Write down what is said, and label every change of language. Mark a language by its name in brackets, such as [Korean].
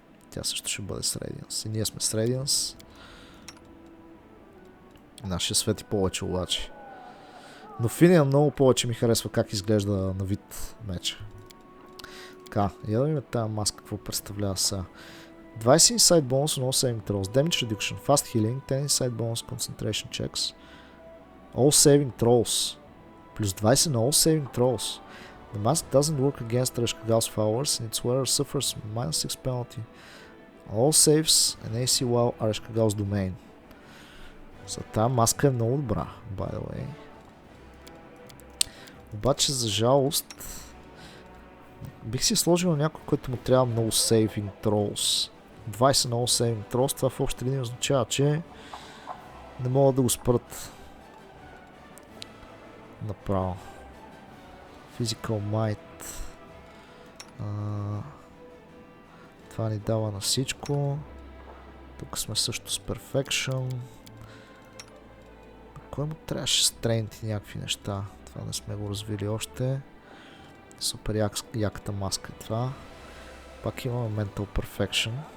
[Bulgarian] Тя също ще бъде с Radiance. И ние сме с Radiance. Нашия свети повече обаче. Но Финия много повече ми харесва как изглежда на вид меча. Така, я да видим тази маска какво представлява сега. [English] 20 inside bonus on all saving throws, damage reduction, fast healing, 10 inside bonus concentration checks, all saving throws, [Bulgarian] плюс 20 на [English] all saving throws. The mask doesn't work against Rashkagal's powers and its wearer suffers -6 penalty. All saves and AC while Rashkagal's domain. [Bulgarian] Тази маска е много добра, [English] by the way. [Bulgarian] Обаче за жалост бих си сложил някой, който му трябва много saving throws. 20 на all saving throws, това в общи линии означава, че не могат да го спрат направо. [English] Physical might. [Bulgarian] Това ни дава на всичко. Тук сме също с perfection. Кой му трябваше strength и някакви неща? Това не сме го развили още. Супер яката маска е това. Пак имаме mental perfection.